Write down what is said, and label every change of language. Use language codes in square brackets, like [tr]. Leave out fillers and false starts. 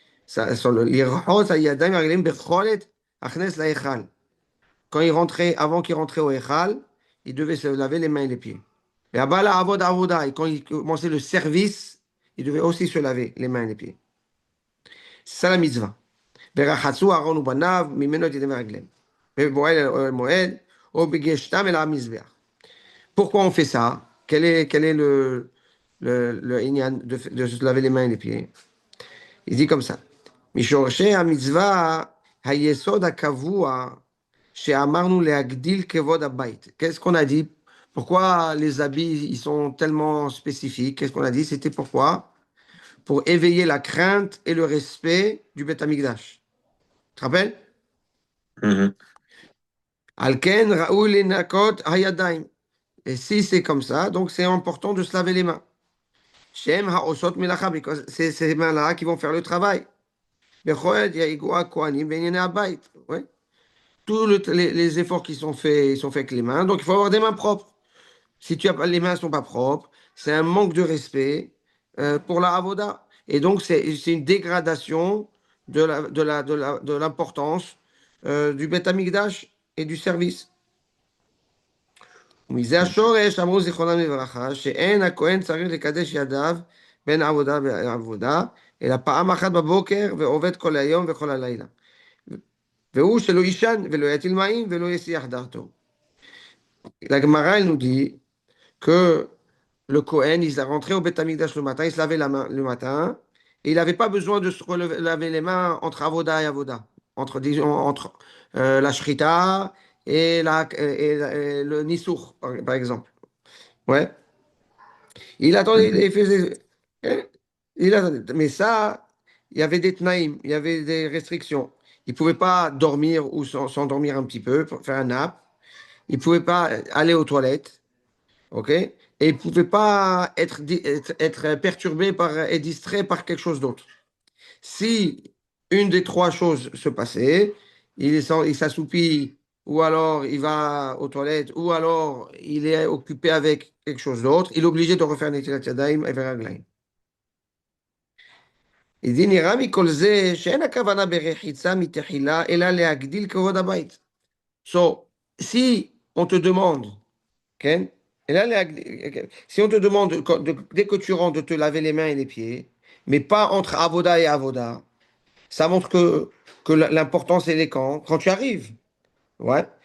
[fr] Quand il rentrait, avant qu'il rentrait au Echal, il devait se laver les mains et les pieds. Et Abala Avod Avoda, et quand il commençait le service, il devait aussi se laver les mains et les pieds. C'est ça la mitzvah. [he] ורחצו אהרון ובניו ממנו את ידיהם ורגליהם. ובועל אל מועד, או בגשתם אל המזבח. [fr] Pourquoi on fait ça? Quel est le inyan de se laver les mains et les pieds? Il dit comme ça. [he] משורשי המצווה, היסוד הקבוע שאמרנו להגדיל כבוד הבית. [fr] Qu'est-ce qu'on a dit? Pourquoi les habits ils sont tellement spécifiques? Qu'est-ce qu'on a dit? C'était pourquoi? Pour éveiller la crainte et le respect du Beth Amikdash. Tu te rappelles? Mhm. [he] Al ken raoul lenakot hayadaim. [fr] Et si c'est comme ça, donc c'est important de se laver les mains. [he] Shem haosot melacha, [en] because [fr] c'est ces mains-là qui vont faire le travail. [he] Bechol yaigua kohanim benyene abayit. [fr] Ouais. Tous les efforts qui sont faits, ils sont faits avec les mains. Donc, il faut avoir des mains propres. Si tu as pas, les mains ne sont pas propres, c'est un manque de respect pour la avoda. Et donc, c'est une dégradation de l'importance du Beth Amikdash et du service. [he] ומזה השורש אמרו זיכרונם לברכה, שאין הכהן צריך לקדש ידיו בין עבודה ועבודה, אלא פעם אחת בבוקר ועובד כל היום וכל הלילה. והוא שלא יישן ולא יטיל מים ולא יסיח דעתו. [fr] La Gemara, elle nous dit que le Kohen, il est rentré au Beth Amikdash le matin, il se lavait la main le matin, et il n'avait pas besoin de se laver les mains entre Avoda et Avoda, entre, disons, entre la Shrita et le Nissour, par exemple. Ouais. Il attendait, Mhm. il faisait. Hein. Il attendait. Mais ça, il y avait des tnaïm, il y avait des restrictions. Il ne pouvait pas dormir ou s'endormir un petit peu, pour faire un nap. Il ne pouvait pas aller aux toilettes. OK? Et il ne pouvait pas être perturbé et distrait par quelque chose d'autre. Si une des trois choses se passait, il s'assoupit, ou alors il va aux toilettes, ou alors il est occupé avec quelque chose d'autre, il est obligé de refaire Netilat Yadayim et Veraglaim. Il dit, [he] נראה מכל זה שאין הכוונה ברחיצה מתחילה, אלא להגדיל כבוד הבית. [en] So, [fr] si on te demande, Ken, et là, si on te demande, dès que tu rentres, de te laver les mains et les pieds, mais pas entre avoda et avoda, ça montre que l'important, c'est les quand tu arrives. Ouais.